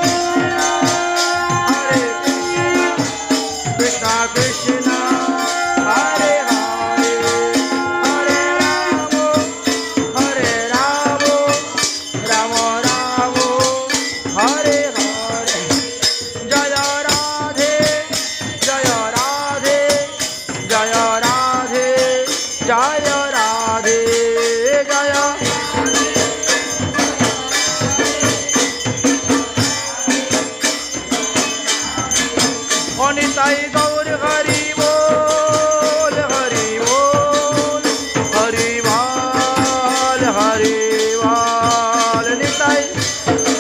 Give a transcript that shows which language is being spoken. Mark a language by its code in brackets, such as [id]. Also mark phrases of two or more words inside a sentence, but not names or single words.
[sa] কৃষ্ণ কৃষ্ণ হরে হরে হরে রাম রাম রাম হরে হরে জয় রাধে জয় রাধে জয় রাধে জয় রাধে জয় [bn] অনিতাই গৌর হরি বল হরি বল হরি বল হরি বল নিতাই